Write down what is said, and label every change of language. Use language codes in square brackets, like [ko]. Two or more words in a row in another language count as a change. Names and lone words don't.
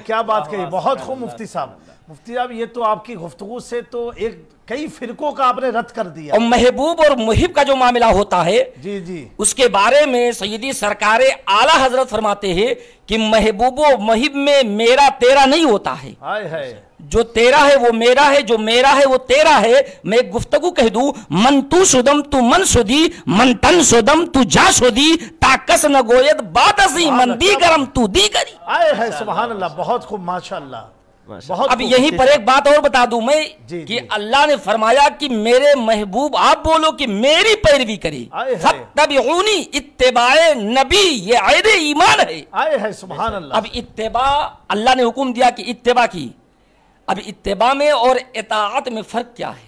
[ur] ہے کیا بات کہی، بہت خوب مفتی صاحب۔ مفتی صاحب یہ تو آپ کی گفتگو سے تو ایک کئی فرقوں کا آپ نے رد کر دیا۔ اور محبوب اور محب کا جو معاملہ ہوتا ہے جی جی، اس کے بارے میں سیدی سرکار اعلیٰ حضرت فرماتے ہیں کہ محبوب و محب میں میرا تیرا نہیں ہوتا ہے، جو تیرا ہے وہ میرا ہے، جو میرا ہے وہ تیرا ہے۔ میں ایک گفتگو کہہ دوں، [fa] من تو شدم تو من شدی، من تن شدم تو جا شدی، تا کس نگوید بات ازی من دیگرم تو دیگری۔ [ur] ہے [ar] سبحان اللہ، [ur] بہت خوب، ماشاءاللہ۔ बहुत اب یہیں پر ایک بات اور بتا دوں میں जी, کہ اللہ نے فرمایا کہ میرے محبوب آپ بولو کہ میری پیروی کری، فاتبعونی، اتباع نبی، یہ آئدے ایمان ہے. آئے ہے [ar] سبحان اللہ. [ur] اب اتباع اللہ نے حکم دیا کہ اتباع کی۔ اب اتباع میں اور اطاعت میں فرق کیا ہے?